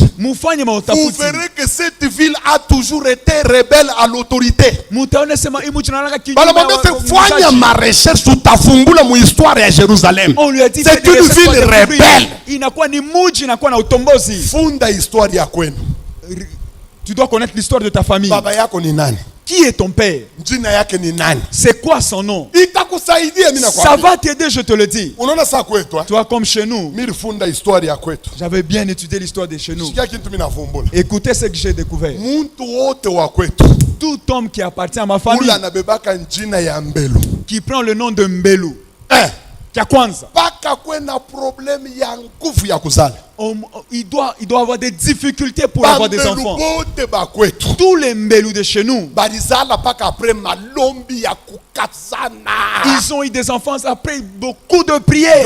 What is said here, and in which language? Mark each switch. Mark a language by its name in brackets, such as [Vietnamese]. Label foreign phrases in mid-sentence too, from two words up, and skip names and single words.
[French] Vous verrez que cette ville a toujours été rebelle à l'autorité. On lui a dit c'est une ville rebelle. [Swahili] Funda histoire ya kwenu. [French] Tu dois connaître l'histoire de ta famille. [Swahili] Baba yako ni nani? [French] Qui est ton père? [Swahili] Jina yake ni nani? [French] C'est quoi son nom? [Swahili] Itakusaidia mimi nakwambia. [French] Ça va t'aider, je te le dis. [Swahili] Unaona saa kwetu? [French] Toi comme chez nous. [Swahili] Nilifunda histoire ya kwetu. [French] J'avais bien étudié l'histoire de chez nous. [Swahili] Sikia kitu mimi navumbula. [French] Écoutez ce que j'ai découvert. [Swahili] Muntu wote wa kwetu. [French] Tout homme qui appartient à ma famille. [Swahili] Ula anabebaka jina ya Mbelu. [French] Qui prend le nom de Mbelu. Il doit avoir des difficultés pour avoir des enfants. Tous les Mbelou de chez nous, ils ont eu des enfants après beaucoup de prières.